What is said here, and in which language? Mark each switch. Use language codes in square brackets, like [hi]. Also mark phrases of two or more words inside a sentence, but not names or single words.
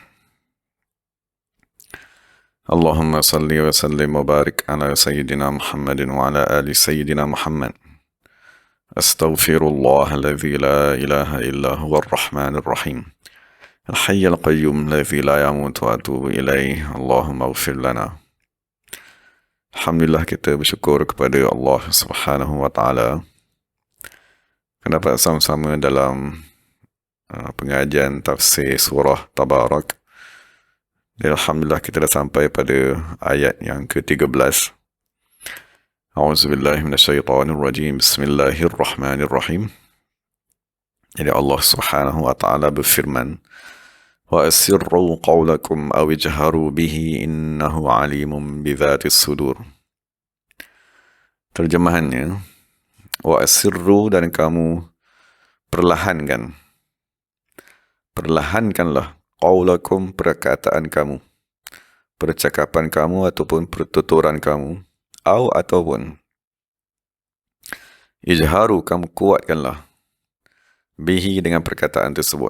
[ar] اللهم صل وسلم وبارك على سيدنا محمد وعلى آل سيدنا محمد. أستغفر الله الذي لا إله إلا هو الرحمن الرحيم الحي القيوم الذي لا يموت وأتوب إليه. اللهم اغفر لنا. [ms] Alhamdulillah, kita bersyukur kepada Allah [ar] سبحانه وتعالى [ms] kerana dapat sama-sama dalam pengajian tafsir surah Tabarak. Dan Alhamdulillah, kita dah sampai pada ayat yang ke-13. [ar] أعوذ بالله من الشيطان الرجيم. Bismillahirrahmanirrahim. [ms] Jadi Allah [ar] سبحانه وتعالى berfirman, وأسروا قولكم أو اجهروا به إنه عليم بذات الصدور. [ms] Terjemahannya, [ar] وأسروا, [ms] dan kamu perlahankanlah qawlakum, perkataan kamu, percakapan kamu ataupun pertuturan kamu, ataupun ijharu, kamu kuatkanlah, bihi, dengan perkataan tersebut.